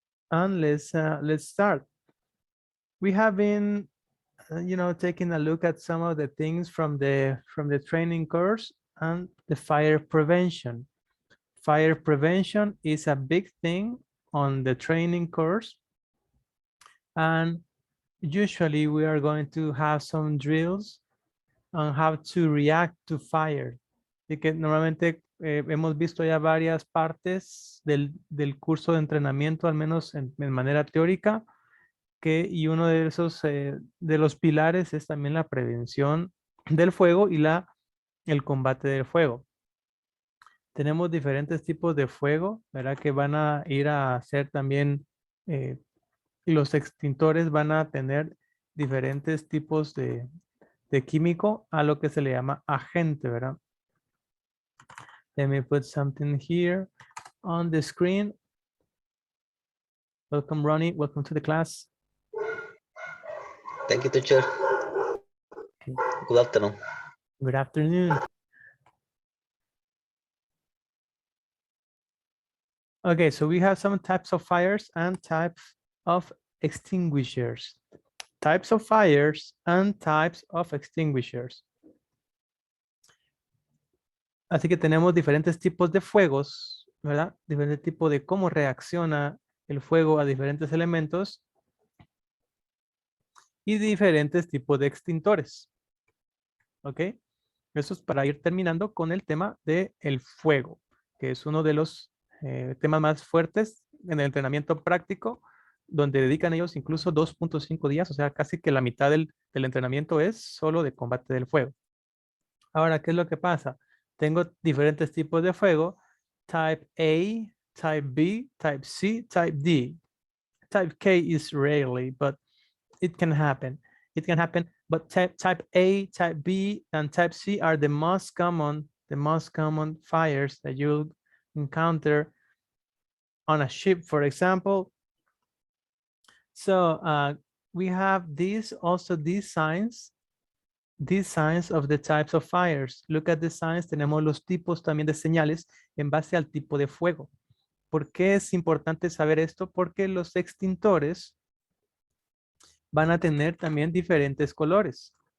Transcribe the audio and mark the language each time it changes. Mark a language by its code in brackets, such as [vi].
[en] And let's start. We have been, taking a look at some of the things from the training course and the fire prevention. Fire prevention is a big thing on the training course, and usually we are going to have some drills on how to react to fire. [es] Así que normalmente hemos visto ya varias partes del curso de entrenamiento, al menos en manera teórica, y uno de esos, de los pilares es también la prevención del fuego y el combate del fuego. Tenemos diferentes tipos de fuego, ¿verdad? Que van a ir a hacer también, los extintores van a tener diferentes tipos de químico a lo que se le llama agente, ¿verdad? [en] Let me put something here on the screen. Welcome, Ronnie. Welcome to the class. Thank you, teacher. Good afternoon. Good afternoon. Okay, so we have some types of fires and types of extinguishers. Types of fires and types of extinguishers. [es] Así que tenemos diferentes tipos de fuegos, ¿verdad? Diferentes tipos de cómo reacciona el fuego a diferentes elementos y diferentes tipos de extintores. ¿Ok? Eso es para ir terminando con el tema del fuego, que es uno de los temas más fuertes en el entrenamiento práctico, donde dedican ellos incluso 2.5 días, o sea, casi que la mitad del entrenamiento es solo de combate del fuego. Ahora, ¿qué es lo que pasa? Tengo diferentes tipos de fuego: Type A, Type B, Type C, Type D. [en] Type K is rarely, but it can happen. It can happen, but type A, Type B, and Type C are the most common fires that you'll encounter on a ship, for example. So we have these signs of the types of fires. Look at the signs. [es] Tenemos los tipos también de señales en base al tipo de fuego. ¿Por qué es importante saber esto? Porque los extintores van a tener también diferentes colores.